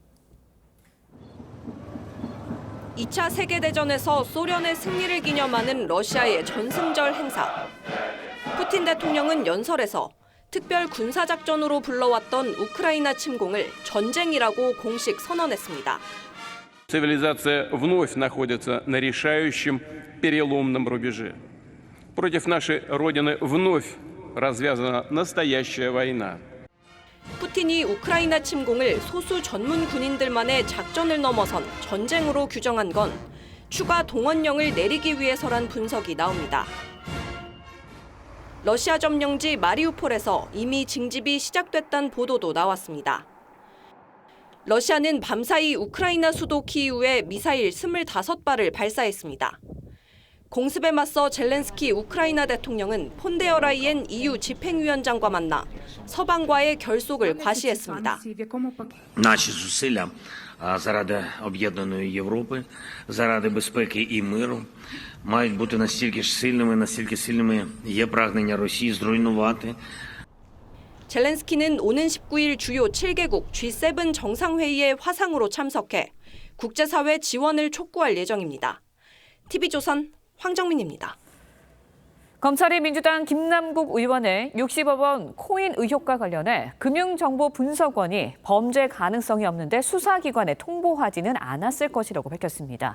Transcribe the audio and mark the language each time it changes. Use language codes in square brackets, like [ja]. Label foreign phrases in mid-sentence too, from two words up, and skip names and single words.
[ko] 2차 세계대전에서 소련의 승리를 기념하는 러시아의 전승절 행사. 푸틴 대통령은 연설에서 특별 군사작전으로 불러왔던 우크라이나 침공을 전쟁이라고 공식 선언했습니다. [ru] Цивилизация вновь находится на решающем переломном рубеже. Против нашей Родины вновь развязана настоящая война. [ko] 푸틴이 우크라이나 침공을 소수 전문 군인들만의 작전을 넘어선 전쟁으로 규정한 건 추가 동원령을 내리기 위해서란 분석이 나옵니다. 러시아 점령지 마리우폴에서 이미 징집이 시작됐다는 보도도 나왔습니다. 러시아는 밤사이 우크라이나 수도 키이우에 미사일 25발을 발사했습니다. 공습에 맞서 젤렌스키 우크라이나 대통령은 폰데어라이엔 EU 집행위원장과 만나 서방과의 결속을 과시했습니다. [uk] Наші зусилля заради об'єднаної Європи, заради безпеки і миру мають бути настільки ж сильними, наскільки сильними є прагнення Росії зруйнувати. [ko] 젤렌스키는 오는 19일 주요 7개국 G7 정상회의에 화상으로 참석해 국제사회 지원을 촉구할 예정입니다. TV조선 황정민입니다. 검찰이 민주당 김남국 의원의 60억 원 코인 의혹과 관련해 금융정보분석원이 범죄 가능성이 없는데 수사기관에 통보하지는 않았을 것이라고 밝혔습니다.